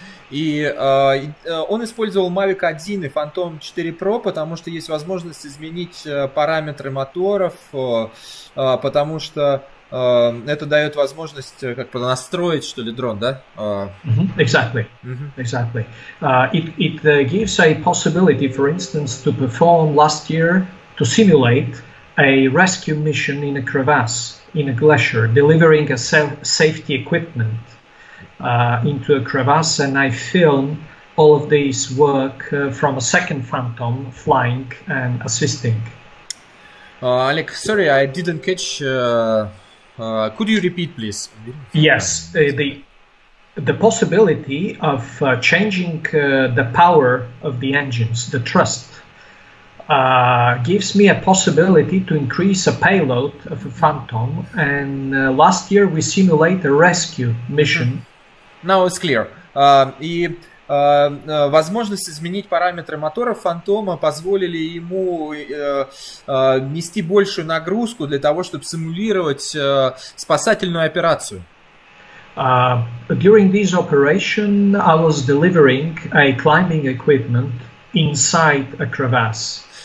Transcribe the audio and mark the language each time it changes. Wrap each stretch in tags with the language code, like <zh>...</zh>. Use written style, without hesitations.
<ru>И он использовал Mavic 1 и Phantom 4 Pro, потому что есть возможность изменить параметры моторов, потому что это дает возможность как-то настроить, что ли, дрон, да?</ru> <en>Exactly. Exactly. It gives a possibility, for instance, to perform last year to simulate a rescue mission in a crevasse, in a glacier, delivering a safety equipment into a crevasse, and I filmed all of this work from a second Phantom flying and assisting. Oleg, sorry, I didn't catch. Could you repeat, please? Yes, the possibility of changing the power of the engines, the thrust, gives me a possibility to increase a payload of a Phantom. And last year we simulated a rescue mission. Now it's clear.</en> <ru>И возможность изменить параметры моторов Фантома позволили ему нести большую нагрузку для того, чтобы симулировать спасательную операцию.</ru> <en>During this operation, I was delivering a climbing equipment inside a crevasse.</en>